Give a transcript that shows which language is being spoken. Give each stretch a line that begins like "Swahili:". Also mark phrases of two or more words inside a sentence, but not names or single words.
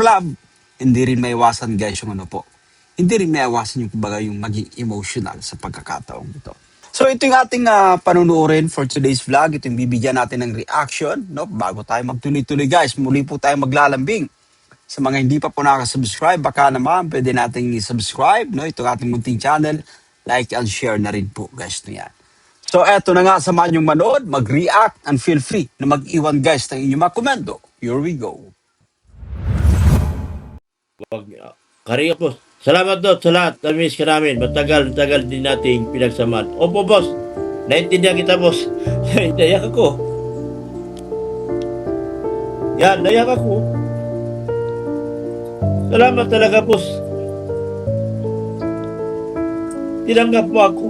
Filipino: Love, hindi rin maiwasan guys yung ano po. Hindi rin maiwasan yung kumbaga yung maging emotional sa pagkakataong ito. So ito yung ating panunuorin
English: for today's vlog.
Filipino: Ito yung bibigyan natin ng reaction. No? Bago tayo magtuloy-tuloy guys, muli po tayo maglalambing. Sa mga hindi pa po nakasubscribe, baka naman pwede nating i-subscribe. No? Ito ating munting channel.
English: Like and share
Filipino: na rin po guys na yan. So eto na nga, samahan yung manood, mag-react,
English: and feel free
Filipino: na mag-iwan guys ng inyong mga komento.
English: Here we go.
Filipino: Karinga po. Salamat po sa lahat. Namiss ka namin. Matagal din nating pinagsamahan. Opo, boss. Naintindihan kita, boss. Naiyak ako. Yan, naiyak ako. Salamat talaga, boss. Tinanggap mo ako.